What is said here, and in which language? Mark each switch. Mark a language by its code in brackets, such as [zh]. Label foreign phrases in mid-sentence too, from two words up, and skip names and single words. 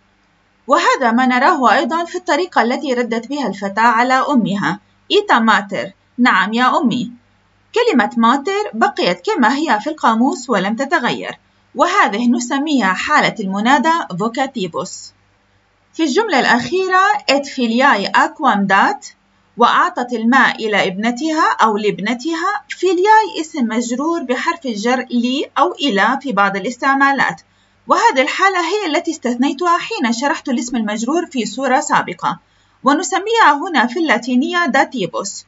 [ar] وهذا ما نراه أيضا في الطريقة التي ردت بها الفتاة على أمها. [la] ita mater, [ar] نعم يا أمي. كلمة ماتر بقيت كما هي في القاموس ولم تتغير، وهذه نسميها حالة المنادى فوكاتيفوس. في الجملة الأخيرة [la] et filiae aquam dat، [ar] وأعطت الماء إلى ابنتها أو لابنتها. filiae اسم مجرور بحرف الجر لي أو إلى في بعض الاستعمالات، وهذه الحالة هي التي استثنيتها حين شرحت الاسم المجرور في صورة سابقة، ونسميها هنا في اللاتينية داتيفوس.